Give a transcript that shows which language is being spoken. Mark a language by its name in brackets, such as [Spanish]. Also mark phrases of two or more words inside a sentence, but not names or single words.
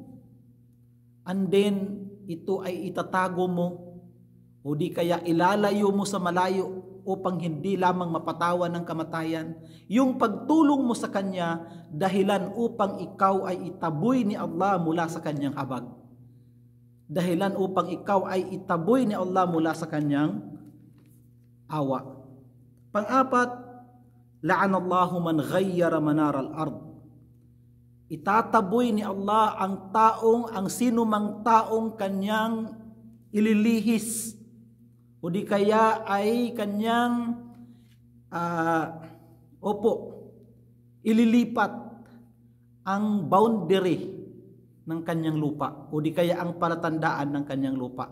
[English] And then, [Filipino] ito ay itatago mo o di kaya ilalayo mo sa malayo upang hindi lamang mapatawan ng kamatayan. Yung pagtulong mo sa kanya, dahilan upang ikaw ay itaboy ni Allah mula sa kanyang habag. Dahilan upang ikaw ay itaboy ni Allah mula sa kanyang awa. Pang-apat, [Arabic] لعن الله من غير منار الأرض. [Filipino] Itataboy ni Allah ang sino mang taong kanyang ililihis o di kaya ay kanyang ililipat ang boundary ng kanyang lupa o di kaya ang palatandaan ng kanyang lupa.